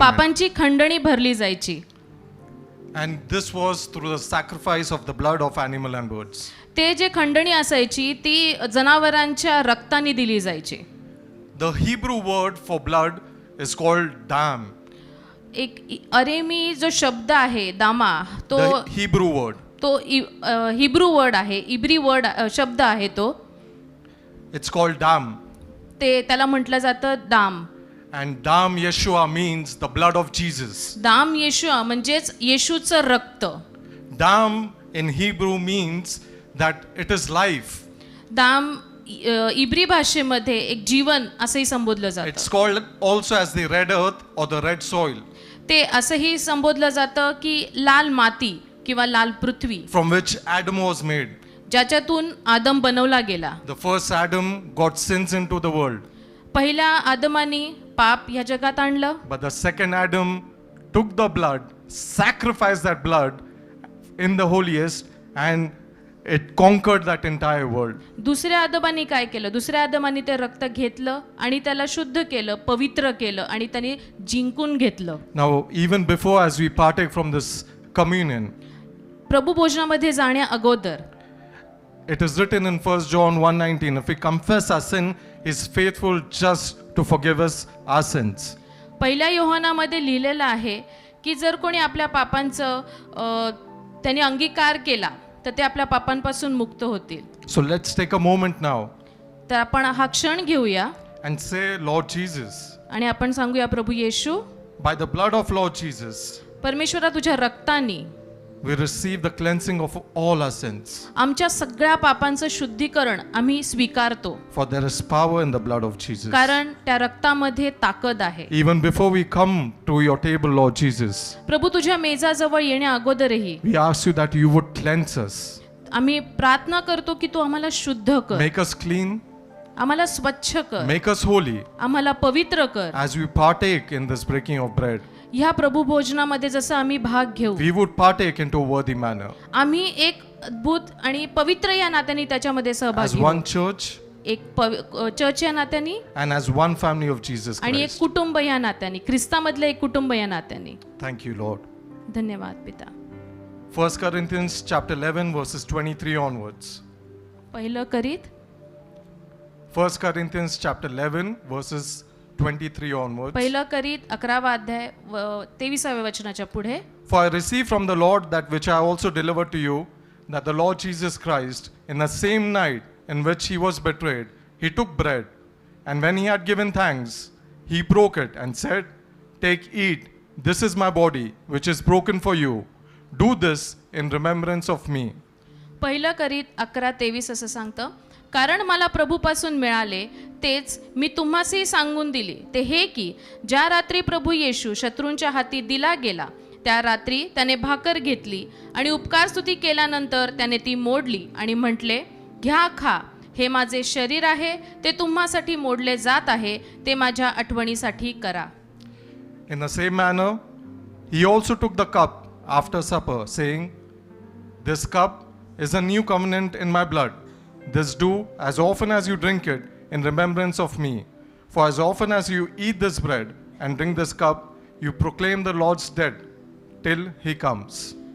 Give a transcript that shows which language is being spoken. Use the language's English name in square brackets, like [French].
[Marathi] पापांची खंडणी भरली जायची. [English] And this was through the sacrifice of the blood of animal and birds. [Marathi] ते जे खंडणी असायची ती जनावरांच्या रक्ताने दिली जायची. [English] The Hebrew word for blood is called dam. [Marathi] एक अरेमी जो शब्द आहे दामा तो [English] The Hebrew word. [Marathi] तो हिब्रू वर्ड आहे, इब्री वर्ड शब्द आहे तो. [English] It's called dam. [Marathi] ते त्याला म्हटलं जातं दाम. [English] And dam Yeshua means the blood of Jesus. [Marathi] दाम येशू म्हणजेच येशूचं रक्त. [English] Dam in Hebrew means that it is life. [Marathi] दाम इब्री भाषेमध्ये एक जीवन असंही संबोधलं [English] It's [Marathi] जातं. [English] called also as the red earth or the red soil, [Marathi] ते असंही संबोधलं जातं की लाल माती किंवा लाल पृथ्वी, [English] from which Adam was made. [Marathi] ज्याच्यातून आदम बनवला गेला. [English] The first Adam got sins into the world, [Marathi] पहिल्या आदमाने पाप ह्या जगात आणलं, [English] but the second Adam took the blood, sacrificed that blood in the holiest, and it conquered that entire world. [Marathi] दुसऱ्या आदमाने काय केलं? दुसऱ्या आदमाने ते रक्त घेतलं आणि त्याला शुद्ध केलं, पवित्र केलं आणि त्याने जिंकून घेतलं. [English] Now, even before as we partake from this communion, [Marathi] प्रभू भोजनामध्ये जाण्या अगोदर [English] it is written in 1 John 1:19, if we confess our sin, he is faithful just to forgive us our sins. [Marathi] पहिल्या योहानामध्ये लिहिलेलं आहे की जर कोणी आपल्या पापांचं त्याने अंगीकार केला तर ते आपल्या पापांपासून मुक्त होतील. [English] So let's take a moment now [Marathi] तर आपण हा क्षण घेऊया [English] and say, Lord Jesus, [Marathi] आणि आपण सांगूया, प्रभू येशू, [English] by the blood of Lord Jesus, [Marathi] परमेश्वरा तुझ्या रक्ताने [English] we receive the cleansing of all our sins. [Marathi] आमच्या सगळ्या पापांचं शुद्धीकरण आम्ही स्वीकारतो, [English] For there is power in the blood of Jesus. [Marathi] कारण त्या रक्तामध्ये ताकद आहे. [English] Even before we come to your table, Lord Jesus, [Marathi] प्रभू तुझ्या मेजाजवळ येण्या अगोदरही [English] we ask you that you would cleanse us, [Marathi] आम्ही प्रार्थना करतो की तू आम्हाला शुद्ध कर, [English] make us clean, [Marathi] आम्हाला स्वच्छ कर, [English] make us holy [Marathi] आम्हाला पवित्र कर. [English] as we partake in this breaking of bread. [Marathi] ह्या प्रभू भोजनामध्ये जसं आम्ही भाग घेऊ, [English] We would partake into a worthy manner. [Marathi] आम्ही एक अद्भुत आणि पवित्र या नात्याने त्याच्यामध्ये [English] As [Marathi] सहभागी [English] one [Marathi] होऊ. [English] church [Marathi] एक चर्च या नात्याने [English] and as one family of Jesus [Marathi] आणि एक [English] Christ. [Marathi] कुटुंब या नात्याने, ख्रिस्तामधलं एक कुटुंब या नात्याने. [English] Thank you, Lord. [Marathi] धन्यवाद पिता. [English] 1 Corinthians chapter 11 verses 23 onwards. [Marathi] पहिलं करीत [English] 1 Corinthians chapter 11 verses 23 onwards. [Marathi] पहिलं करीत 11वा अध्याय 23व्या वचनाच्या पुढे. [English] For I received from the Lord that which I also delivered to you, that the Lord Jesus Christ, in the same night in which he was betrayed, he took bread, and when he had given thanks, he broke it and said, "Take, eat, this is my body, which is broken for you. Do this in remembrance of me." [Marathi] पहिलं करीत 11:23 असं सांगतं, कारण मला प्रभूपासून मिळाले तेच मी तुम्हासही सांगून दिले, ते हे की ज्या रात्री प्रभू येशू शत्रूंच्या हाती दिला गेला, त्या रात्री त्याने भाकर घेतली आणि उपकारस्तुती केल्यानंतर त्याने ती मोडली आणि म्हटले, घ्या खा, हे माझे शरीर आहे, ते तुम्हासाठी मोडले जात आहे, ते माझ्या आठवणीसाठी करा. [English] In the same manner, he also took the cup after supper, saying, "This cup is a new covenant in my blood. This do as often as you drink it in remembrance of me. For as often as you eat this bread and drink this cup, you proclaim the Lord's death till he comes."